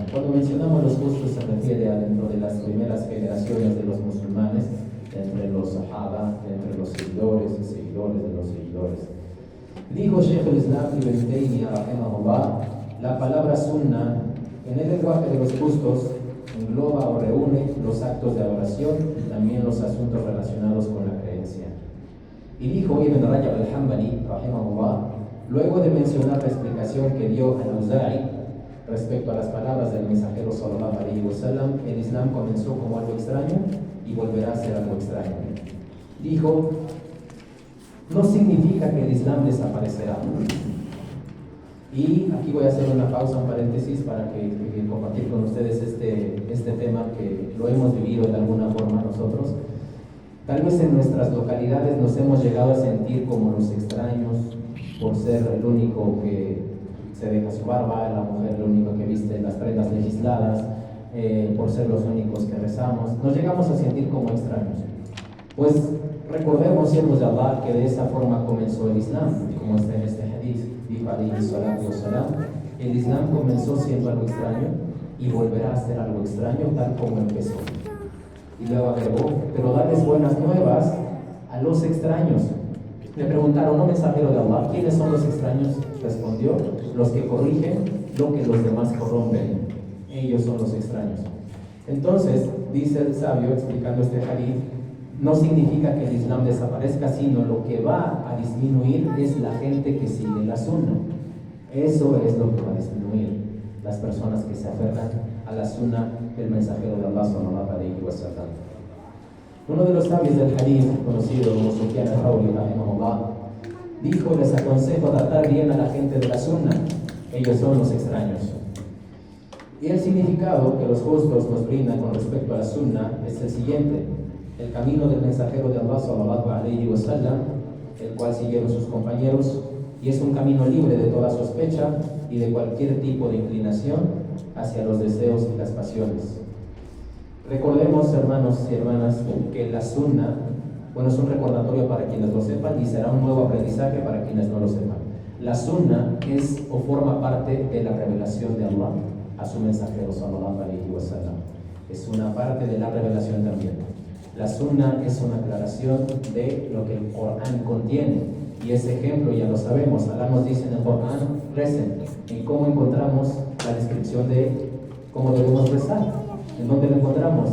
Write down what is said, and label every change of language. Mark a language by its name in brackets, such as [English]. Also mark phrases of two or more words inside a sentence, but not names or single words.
[Spanish] Cuando mencionamos los justos se refiere a dentro de las primeras generaciones de los musulmanes, entre los sahaba, entre los seguidores y seguidores de los seguidores. Dijo Sheikh al-Islam Ibn Taymiyyah rahimahullah: la palabra sunna en el lenguaje de los justos engloba o reúne los actos de adoración y también los asuntos relacionados con la creencia. Y dijo Ibn Rajab al-Hanbali rahimahullah, luego de mencionar la explicación que dio al-Auza'i respecto a las palabras del mensajero [Arabic] صلى الله عليه وسلم, [Spanish] el Islam comenzó como algo extraño y volverá a ser algo extraño. Dijo: no significa que el Islam desaparecerá. Y aquí voy a hacer una pausa, un paréntesis, para que compartir con ustedes este tema que lo hemos vivido de alguna forma nosotros. Tal vez en nuestras localidades nos hemos llegado a sentir como los extraños por ser el único que se deja su barba, la mujer el único que viste las prendas legisladas, por ser los únicos que rezamos. Nos llegamos a sentir como extraños. Pues recordemos, siervos de Allah, que de esa forma comenzó el Islam, como está en este hadith. Dijo [Arabic] عليه الصلاة والسلام: [Spanish] el Islam comenzó siendo algo extraño y volverá a ser algo extraño tal como empezó. Y luego agregó: pero darles buenas nuevas a los extraños. Le preguntaron: ¿no, mensajero de Allah, quiénes son los extraños? Respondió: los que corrigen lo que los demás corrompen. Ellos son los extraños. Entonces, dice el sabio explicando este hadith, no significa que el Islam desaparezca, sino lo que va a disminuir es la gente que sigue la sunna. Eso es lo que va a disminuir, las personas que se aferran a la sunna del mensajero de Allah [Arabic] صلى الله عليه وسلم. [Spanish] Uno de los sabios del hadith, conocido como Sufyan al-Thawri rahimahullah, dijo: les aconsejo tratar bien a la gente de la sunna, ellos son los extraños. Y el significado que los justos nos brindan con respecto a la sunna es el siguiente: el camino del mensajero de Allah [Arabic] صلى الله عليه وسلم [Spanish] el cual siguieron sus compañeros, y es un camino libre de toda sospecha y de cualquier tipo de inclinación hacia los deseos y las pasiones. Recordemos, hermanos y hermanas, que la sunna, bueno, es un recordatorio para quienes lo sepan y será un nuevo aprendizaje para quienes no lo sepan. La sunna es o forma parte de la revelación de Allah a su mensajero [Arabic] صلى الله عليه وسلم. [Spanish] Es una parte de la revelación también. La sunna es una aclaración de lo que el Corán contiene, y ese ejemplo ya lo sabemos. Allah nos dice en el Corán: recen. ¿Y cómo encontramos la descripción de cómo debemos rezar? ¿En dónde lo encontramos?